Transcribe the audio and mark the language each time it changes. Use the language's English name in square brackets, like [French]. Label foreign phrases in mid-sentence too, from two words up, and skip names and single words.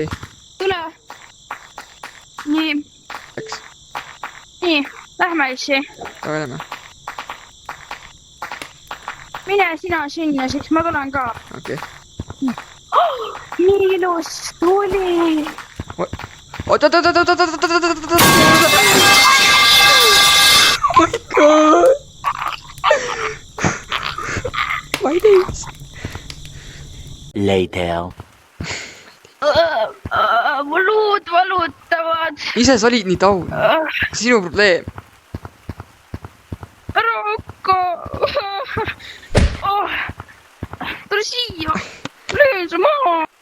[Estonian] Tule. Nii, läks. nii, lähme issi. Davai, lähme. Mine sina sinna, siis ma tulen ka. Okei. Nii ilus tuli. Oot. [English] Oh my god. My days. Later. [Estonian] Luud valutavad. Ise sa olid nii taun. Sinu probleem. Ära hakka. Tule siia. Löön su maha.